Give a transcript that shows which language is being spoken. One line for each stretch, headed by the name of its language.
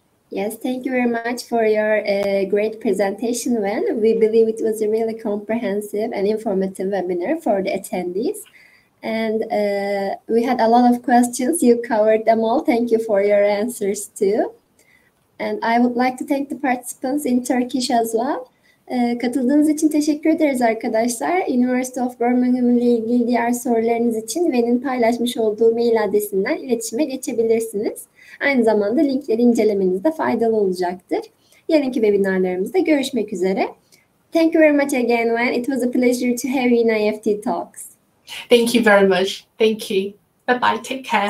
English: Yes, thank you very much for your great presentation, Wen. We believe it was a really comprehensive and informative webinar for the attendees. And we had a lot of questions. You covered them all. Thank you for your answers too. And I would like to thank the participants in Turkish as well.
Turkish: Katıldığınız için teşekkür ederiz arkadaşlar. University of Birmingham ile ilgili diğer sorularınız için Wen'in paylaşmış olduğu mail adresinden iletişime geçebilirsiniz. Aynı zamanda linkleri incelemenizde faydalı olacaktır. Yarınki webinarlarımızda görüşmek üzere.
English: Thank you very much again, Wen. It was a pleasure to have you in IEFT Talks. Thank you very much. Thank you. Bye-bye. Take care.